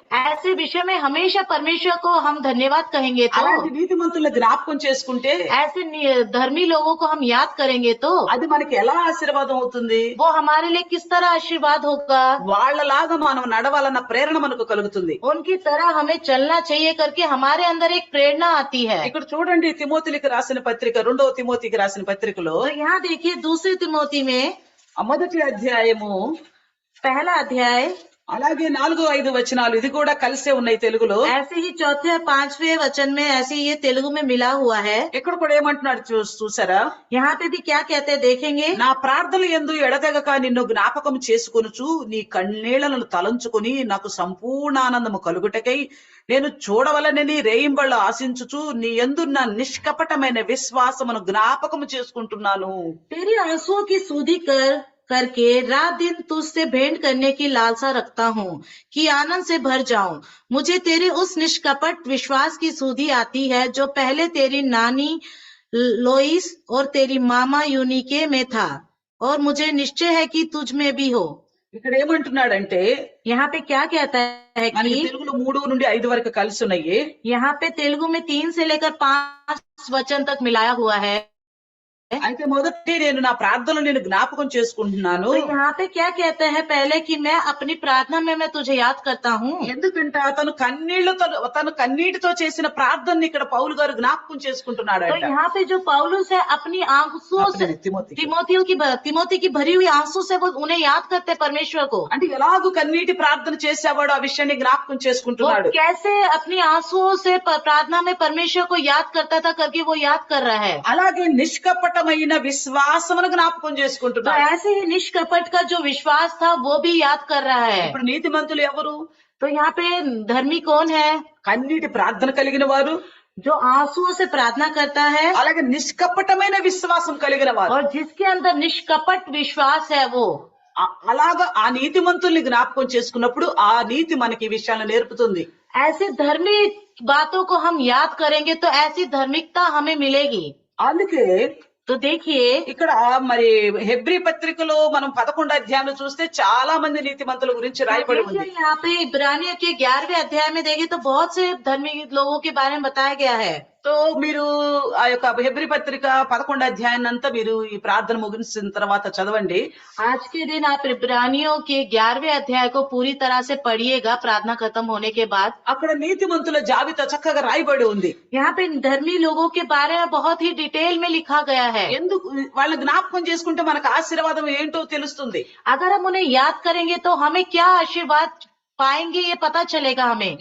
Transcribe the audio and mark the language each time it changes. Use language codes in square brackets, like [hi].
[hi] ऐसे विषय में हमेशा परमेश्वर को हम धन्यवाद कहेंगे तो, [te] అలాంటి నీతిమంతుల జ్ఞాపకం చేసుకుంటే [hi] ऐसे धर्मी लोगों को हम याद करेंगे तो [te] అది మనకి ఎలా ఆశీర్వాదం అవుతుంది? [hi] वो हमारे लिए किस तरह आशीर्वाद होगा। [te] వాళ్ళలాగా మనం నడవాలన్న ప్రేరణ మనకు కలుగుతుంది. [hi] उनकी तरह हमें चलना चाहिए करके हमारे अंदर एक प्रेरणा आती है। [te] ఇక్కడ చూడండి తిమోతికి రాసిన పత్రిక 2వ తిమోతికి రాసిన పత్రికలో [hi] तो यहाँ देखिए दूसरी तिमोथी में [te] ఆ మొదటి అధ్యాయము [hi] पहला अध्याय [te] అలాగే 4-5 వచనాలు ఇది కూడా కలిసే ఉన్నాయి తెలుగులో. [hi] ऐसे ही चौथे और 5वें वचन में ऐसे ये तेलुगु में मिला हुआ है। [te] ఇక్కడ కూడా ఏమంటున్నాడు చూసారా? [hi] यहाँ पे भी क्या कहते हैं देखेंगे। [te] నా ప్రార్థన యందు ఎడతెగక నిన్ను జ్ఞాపకం చేసుకొనుచు నీ కన్నీళ్లను తలంచుకుని నాకు సంపూర్ణ ఆనందము కలుగుటకై నేను చూడవలనని రేయింబళ్ళు ఆశించుచు నీ యందున్న నిష్కపటమైన విశ్వాసమును జ్ఞాపకము చేసుకుంటున్నాను. [hi] तेरी आंसुओं की सुधि करके रात दिन तुझसे भेंट करने की लालसा रखता हूँ कि आनंद से भर जाऊं। मुझे तेरे उस निष्कपट विश्वास की सुधि आती है जो पहले तेरी नानी लोइस और तेरी मामा यूनिके में था और मुझे निश्चय है कि तुझ में भी हो। [te] ఇక్కడ ఏమంటున్నాడంటే [hi] यहाँ पे क्या कहता है [te] మనకి [hi] कि [te] తెలుగులో 3-5 వరకు కలిసి ఉన్నాయి. [hi] यहाँ पे तेलुगु में 3 से लेकर 5 वचन तक मिलाया हुआ है। [te] అయితే మొదటి నేను నా ప్రార్థనలు నేను జ్ఞాపకం చేసుకుంటున్నాను. [hi] तो यहाँ पे क्या कहते हैं पहले कि मैं अपनी प्रार्थना में मैं तुझे याद करता हूँ। [te] ఎందుకంటే తను కన్నీటితో చేసిన ప్రార్థనని ఇక్కడ పౌలు గారు జ్ఞాపకం చేసుకుంటున్నాడు. [hi] तो यहाँ पे जो पौलुस है अपनी आंसुओं से तिमोथी की भरी हुई आंसू से वो उन्हें याद करते हैं परमेश्वर को। [te] అంటే ఎలాగూ కన్నీటి ప్రార్థన చేసేవాడు ఆ విషయాన్ని జ్ఞాపకం [hi] वो [te] చేసుకుంటున్నాడు. [hi] कैसे अपनी आंसुओं से प्रार्थना में परमेश्वर को याद करता था करके वो याद कर रहा है। [te] అలాగే నిష్కపటమైన విశ్వాసమును జ్ఞాపకం [hi] तो [te] చేసుకుంటున్నాడు. [hi] ऐसे ही निष्कपट का जो विश्वास था वो भी याद कर रहा है। [te] ఇప్పుడు నీతిమంతులు ఎవరు? [hi] तो यहाँ पे धर्मी कौन है? [te] కన్నీటి ప్రార్థన కలిగిన వారు, [hi] जो आंसुओं से प्रार्थना करता है [te] అలాగే నిష్కపటమైన విశ్వాసం కలిగిన వారు. [hi] और जिसके अंदर निष्कपट विश्वास है वो। [te] అలాగా ఆ నీతిమంతుల్ని జ్ఞాపకం చేసుకున్నప్పుడు ఆ నీతి మనకి ఈ విషయాలను నేర్పుతుంది. [hi] ऐसे धर्मी बातों को हम याद करेंगे तो ऐसी धार्मिकता हमें मिलेगी। [te] అందుకే [hi] तो देखिए [te] ఇక్కడ మరి హెబ్రీ పత్రికలో మనం 11 అధ్యాయంలో చూస్తే చాలా మంది నీతిమంతుల గురించి రాయబడి ఉంది. [hi] देखिए यहाँ पे इब्रानियों के 11वें अध्याय में देखें तो बहुत से धर्मी लोगों के बारे में बताया गया है। [te] సో మీరు ఆ యొక్క హెబ్రీ పత్రిక 11 అధ్యాయాన్ని అంతా మీరు ఈ ప్రార్థన ముగిసిన తర్వాత చదవండి. [hi] आज के दिन आप इब्रानियों के 11वें अध्याय को पूरी तरह से पढ़िएगा प्रार्थना खत्म होने के बाद। [te] అక్కడ నీతిమంతుల జాబితా చక్కగా రాయబడి ఉంది. [hi] यहाँ पे धर्मी लोगों के बारे में बहुत ही डिटेल में लिखा गया है। [te] ఎందుకు వాళ్ళ జ్ఞాపకం చేసుకుంటే మనకు ఆశీర్వాదం ఏంటో తెలుస్తుంది. [hi] अगर हम उन्हें याद करेंगे तो हमें क्या आशीर्वाद पाएंगे ये पता चलेगा हमें।